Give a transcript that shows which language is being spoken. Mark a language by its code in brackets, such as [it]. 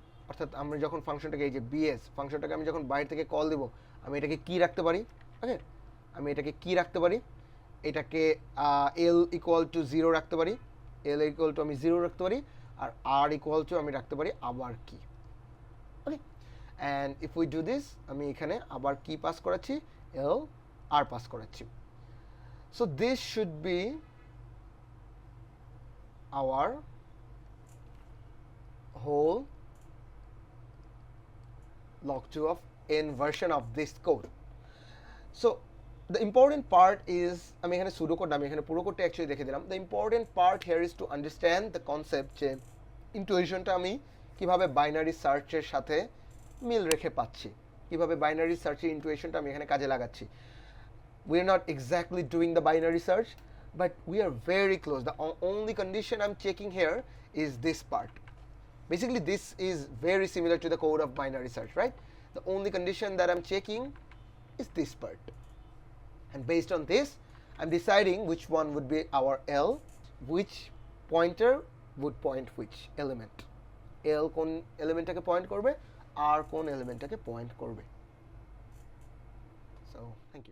[bn] অর্থাৎ আমরা যখন ফাংশনটাকে এই যে বিএস ফাংশনটাকে আমি যখন বাইরে থেকে কল দেব, আমি এটাকে কি রাখতে পারি, ওকে, আমি এটাকে কি রাখতে পারি, এটাকে এল ইকুয়াল টু 0 রাখতে পারি, এল ইকুয়াল টু আমি 0 রাখতে পারি, আর আর ইকুয়াল টু আমি রাখতে পারি আবার কি। ওকে, [en] and if we do this, [bn] আমি এখানে আবার কি পাস করাচ্ছি, এল আর পাস করাচ্ছি। [en] So this should be our whole log2 of n version of this code. So the important part is, [bn] আমি এখানে সুডো কোড না, আমি এখানে পুরো কোডটা অ্যাকচুয়ালি দেখে দিলাম। [en] The important part here is to understand the concept [bn] যে ইন্টুইশনটা আমি কিভাবে বাইনারি সার্চের সাথে মিল রেখে পাচ্ছি, কিভাবে বাইনারি সার্চের ইন্টুইশনটা আমি এখানে কাজে লাগাচ্ছি। [en] We are not exactly doing the binary search, but we are very close. The only condition I'm checking here is this part. Basically, this is very similar to the code of binary search, right? The only condition that I'm checking is this part. And based on this, I'm deciding which one would be our L, which pointer would point which element. [bn] L কোন এলিমেন্টটাকে point করবে, আর কোন এলিমেন্টটাকে point করবে। [en] So, thank you.